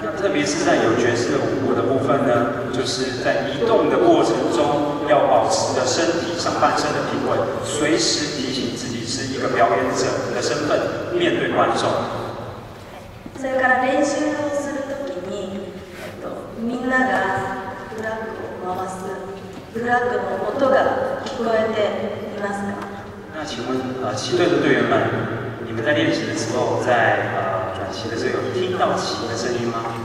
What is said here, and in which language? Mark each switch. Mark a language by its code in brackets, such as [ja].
[zh] 特别是在有爵士舞步的部分呢，就是在移动的过程中要保持着身体上半身的平稳，随时提醒自己是一个表演者的身份面对观众。 [ja] それから練習をするときに、みんながフラッグを回す、フラッグの音が聞こえていますか？ [zh] 那请问旗队的队员们，你们在练习的时候，在转旗的时候有听到旗的声音吗？